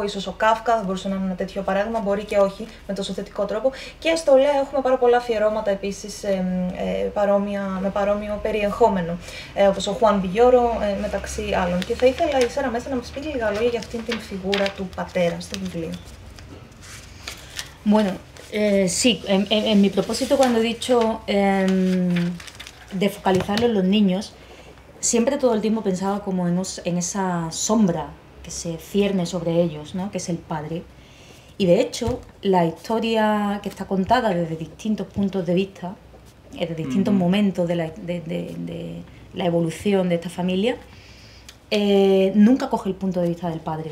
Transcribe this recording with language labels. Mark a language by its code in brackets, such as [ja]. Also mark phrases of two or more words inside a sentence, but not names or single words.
[el] Ίσως ο Κάφκα θα μπορούσε να είναι ένα τέτοιο παράδειγμα, μπορεί και όχι με τόσο θετικό τρόπο. Και στο Λέα έχουμε πάρα πολλά αφιερώματα επίσης με παρόμοιο περιεχόμενο, όπως ο Χουάν Βιγιόρο μεταξύ άλλων. Και θα ήθελα η Σάρα Μέσα να μας πει λίγα λόγια για αυτήν την φιγούρα του πατέρα στο βιβλίο. [es] Bueno, sí, en mi propósito cuando he dicho de focalizarlo en los niños, siempre todo el tiempo pensaba como en esa sombra que se cierne sobre ellos, ¿no? Que es el padre. Y de hecho, la historia que está contada desde distintos puntos de vista, desde distintos momentos de la evolución de esta familia, nunca coge el punto de vista del padre.